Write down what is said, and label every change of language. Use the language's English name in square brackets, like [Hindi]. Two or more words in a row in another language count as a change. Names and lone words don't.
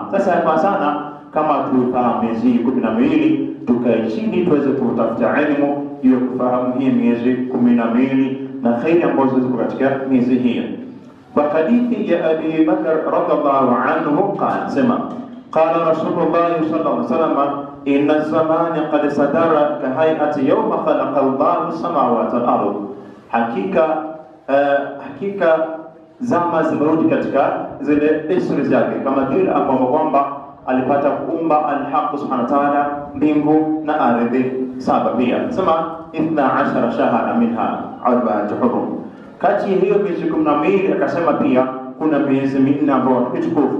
[Swahili] Sasa hapa sana kama tufahamu miezi 12, tukae chini tuweze kutafuta elimu juu ya kufahamu hii miezi 12 na khairi ambazo ziko katika miezi hii. Kwa hadithi ya [Arabic] أبي بكر رضي الله عنه قال, sema قال رسول الله صلى الله عليه وسلم إن الزمان قد استدار كهيئته يوم خلق الله السماوات والأرض. [Swahili] Hakika zama zimerudi katika zile desturi zake, kama vile ambapo kwamba alipata kuumba al-Haq [Arabic] سبحانه وتعالى [Swahili] mbingu na ardhi 7 pia. [Arabic] Sema 12 شهرا منها 4 حرم. [Swahili] Kati hiyo miezi 12 akasema pia kuna miezi minne ambayo ni mitukufu.